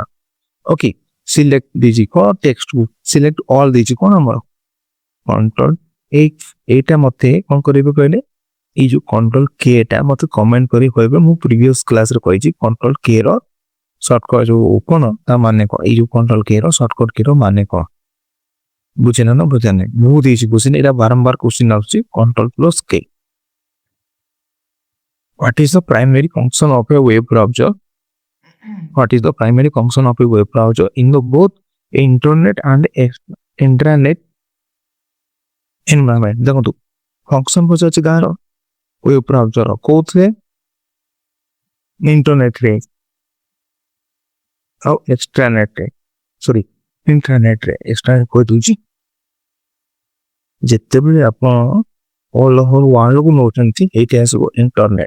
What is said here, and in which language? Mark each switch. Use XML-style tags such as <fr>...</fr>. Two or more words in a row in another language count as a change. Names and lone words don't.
<en>okay select</en> <or>ଦେଇଛି କ'ଣ ଟେକ୍ସଟକୁ,</or> <en>select all</en> <or>ଦେଇଛି କ'ଣ ଆମର କଣ୍ଟ୍ରୋଲ এইটা ମତେ କ'ଣ କରିବେ କହିଲେ, ଏଇ ଯୋଉ</or> <en>control K</en> <or>ଟା ମତେ କମେଣ୍ଟ କରି କହିବେ। ମୁଁ</or> <en>previous class</en> <or>କହିଛି</or> <en>control K</en> <or>ର ସର୍ଟକଟ ଯୋଉ କ'ଣ ତା ମାନେ କ'ଣ, ଏଇ ଯୋଉ</or> <en>control K</en> <or>ର</or> <en>shortcut K</en> <or>ର ମାନେ କ'ଣ ବୁଝିଲେ ନା ବୁଝିଲେ? ମୁଁ ଦେଇଛି ବୁଝିନି, ଏଇଟା ବାରମ୍ବାର କ୍ୱେଶ୍ଚିନ୍ ଆସୁଛି</or> <en>control plus K. What is the primary function of a web browser? What is the primary function of a web browser in the both internet and intranet environment?</en> <or>ଦେଖନ୍ତୁ ଫଙ୍କସନ ପଚାରୁଛି କାହାର,</or> <en>web browser</en> <or>କୋଉଥିରେ, ଇଣ୍ଟରନେଟରେ ଆଉ</or> <en>extranet, sorry internet.</en> <or>ଏକ୍ସଟ୍ରାନେଟ କହିଦେଉଛି ଯେତେବେଳେ ଆପଣ</or> <en>all over world</en> <or>ନେଉଛନ୍ତି ଏଇଠି ଆସିବ ଇଣ୍ଟରନେଟ।</or>